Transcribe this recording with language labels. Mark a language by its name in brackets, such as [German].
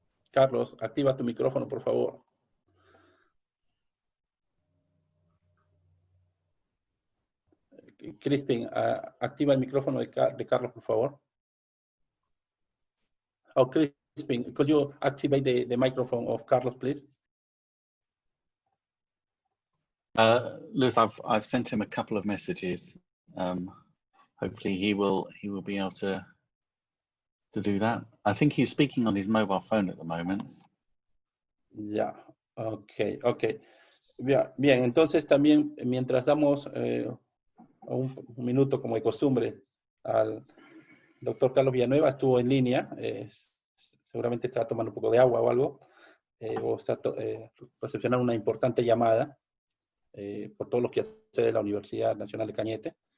[Spanish] Carlos, activa tu micrófono, por favor. Crispin, activa el micrófono de Carlos, por favor. [English] Oh, Crispin, could you activate the microphone of Carlos, please? Lewis, I've sent him a couple of messages. Hopefully he will be able to do that. I think he's speaking on his mobile phone at the moment. [Spanish] Ya, ok. Bien, entonces también mientras damos un minuto como de costumbre al doctor Carlos Villanueva, estuvo en línea, seguramente está tomando un poco de agua o algo, o está recepcionando una importante llamada por todo lo que hace la Universidad Nacional de Cañete.